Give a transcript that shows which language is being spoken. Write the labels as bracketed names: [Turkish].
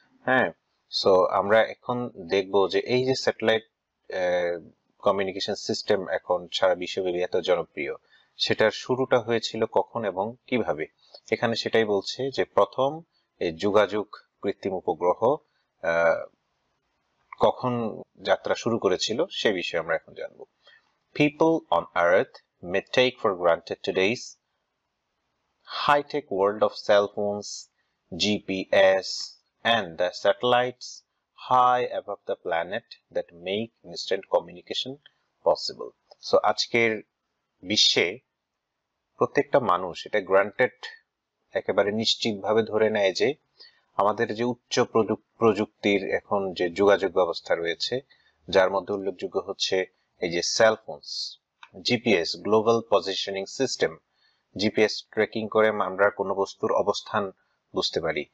[Bangla] হ্যাঁ, সো আমরা এখন দেখব যে এই যে স্যাটেলাইট কমিউনিকেশন সিস্টেম এখন সারা বিশ্বব্যাপী এত জনপ্রিয়, সেটার শুরুটা হয়েছিল কখন এবং কিভাবে। এখানে সেটাই বলছে যে প্রথম এই যোগাযোগ কৃত্রিম উপগ্রহ কখন যাত্রা শুরু করেছিল সে বিষয়ে আমরা এখন জানব। [English] People on Earth may take for granted today's high-tech world of cell phones, GPS, and the satellites high above the planet that make instant communication possible. [Bangla] So আজকের বিশ্বে প্রত্যেকটা মানুষ এটা গ্রান্টেড একেবারে নিশ্চিতভাবে ধরে নেয় যে আমাদের যে উচ্চ প্রযুক্তির এখন যে যোগাযোগ ব্যবস্থা রয়েছে, যার মধ্যে উল্লেখযোগ্য হচ্ছে এই যে sell phones, GPS global positioning system, GPS tracking করে আমরা কোনো বস্তুর অবস্থান বুঝতে পারি।